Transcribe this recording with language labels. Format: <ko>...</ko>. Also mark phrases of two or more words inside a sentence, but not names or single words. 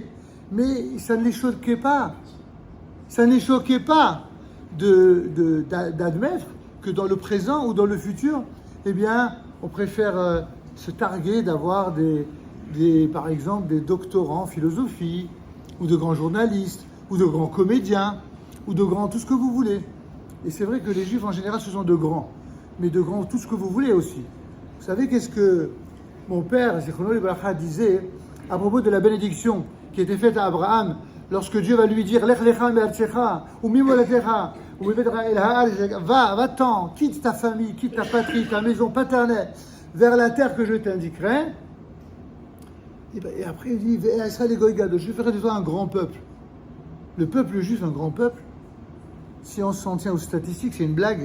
<fr>Mais ça ne les choquait pas. Ça ne les choquait pas d'admettre que dans le présent ou dans le futur, eh bien, on préfère se targuer d'avoir par exemple, des doctorants en philosophie, ou de grands journalistes, ou de grands comédiens, ou de grands tout ce que vous voulez. Et c'est vrai que les juifs en général ce sont de grands, mais de grands tout ce que vous voulez aussi. Vous savez qu'est-ce que mon père,</fr> <he>זכרונו לברכה,</he> <fr>disait à propos de la bénédiction qui était faite à Abraham lorsque Dieu va lui dire</fr> <he>לך לך מארצך וממולדתך</he> <fr>ou va-t'en, quitte ta famille, quitte ta patrie, ta maison paternelle vers la terre que je t'indiquerai. Et après il dit je ferai de toi un grand peuple. Le peuple juif, un grand peuple, si on s'en tient aux statistiques, c'est une blague.</fr>